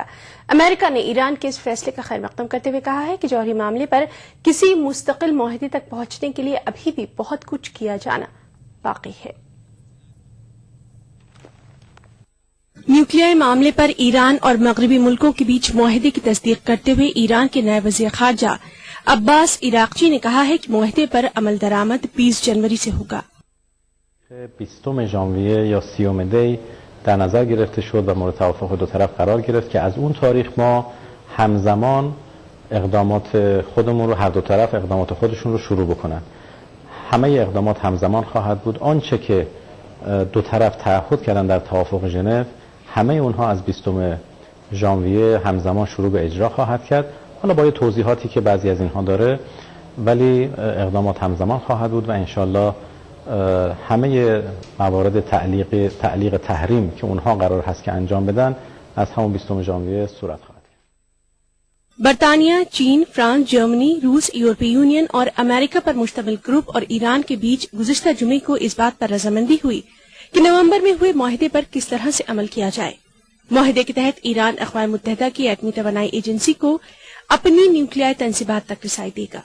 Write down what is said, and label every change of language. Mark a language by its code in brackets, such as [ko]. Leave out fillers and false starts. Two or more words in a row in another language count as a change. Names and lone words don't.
[ur] امریکہ نے ایران کے اس فیصلے کا خیر مقدم کرتے ہوئے کہا ہے کہ جوہری معاملے پر کسی مستقل معاہدے تک پہنچنے کے لیے ابھی بھی بہت کچھ کیا جانا باقی ہے. نیوکلیئر معاملے پر ایران اور مغربی ملکوں کے بیچ معاہدے کی تصدیق کرتے ہوئے ایران کے نئے وزیر خارجہ عباس عراقچی نے کہا ہے کہ معاہدے پر عمل درآمد 20 جنوری سے ہوگا. [fa] 20 ژانویه یا 30 دی در نظر گرفته شد و مورد توافق دو طرف قرار گرفت که از اون تاریخ ما همزمان اقدامات خودمون رو هر دو طرف اقدامات خودشون رو شروع بکنن. همه اقدامات همزمان خواهد بود. آنچه که دو طرف تعهد کردن در توافق ژنو همه اونها از 20 ژانویه همزمان شروع به اجرا خواهد کرد. حالا با توضیحاتی که بعضی از اینها داره ولی اقدامات همزمان خواهد بود و انشالله همه موارد تعلیق تحریم که اونها قرار هست که انجام بدن از همون 20 ژانویه صورت خواهد گرفت. [ur] برطانیہ، چین، فرانس، جرمنی، روس، یورپی یونین اور امریکہ پر مشتمل گروپ اور ایران کے بیچ گزشتہ جمعے کو اس بات پر رضامندی ہوئی کہ نومبر میں ہوئے معاہدے پر کس طرح سے عمل کیا جائے. معاہدے کے تحت ایران اقوام متحدہ کی ایٹمی توانائی ایجنسی کو اپنی نیوکلیئر تنصیبات تک رسائی دے گا.